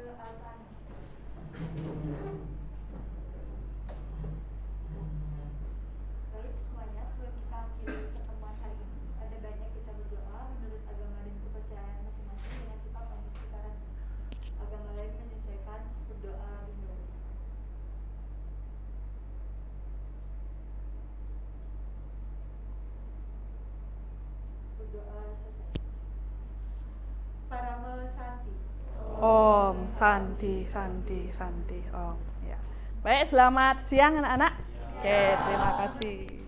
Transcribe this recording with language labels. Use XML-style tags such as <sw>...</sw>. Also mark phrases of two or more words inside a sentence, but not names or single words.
<id>Baik semuanya, sebelum kita akhiri pertemuan hari ini, ada baiknya kita berdoa menurut agama dan kepercayaan masing-masing dengan sifat pemustikaran. Agama lain menyesuaikan, berdoa dimulai. Berdoa selesai.</id> <sa>Para mesanti. Om Santi Om,</sa> <id>ya. Baik, selamat siang anak-anak. Oke, terima kasih.</id>